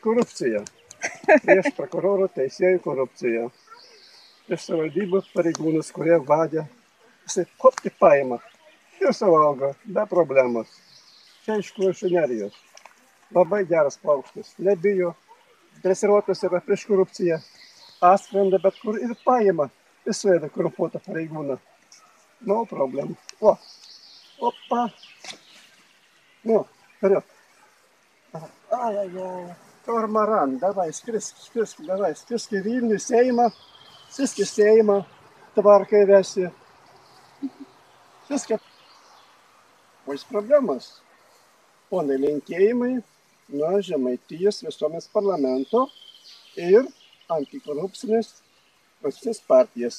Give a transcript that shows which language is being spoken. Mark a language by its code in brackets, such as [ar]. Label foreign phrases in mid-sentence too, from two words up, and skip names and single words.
[lt] korupciją, prieš prokurorų teisėjų korupciją, prieš savivaldybių pareigūnus, kurie vadė, jisai hop tik paima ir suvalgo, be problemos. Čia iš kuršių nerijos. Labai geras paukštis, nebijo, dresiruotas yra prieš korupciją, atskrenda bet kur ir paima, ir suėda korumpuotą pareigūną. [en] No problem. [lt] O, opa. Nu, [ru] vперед. Ай-яй-яй, корморан, давай, [lt] skrisk į Vilnių, Seimą, skrisk į Seimą, tvarkai vesi. Viską. O jis problemas. Ponai, linkėjimai nuo Žemaitijos visuomenės parlamento ir antikorupcinės partijas.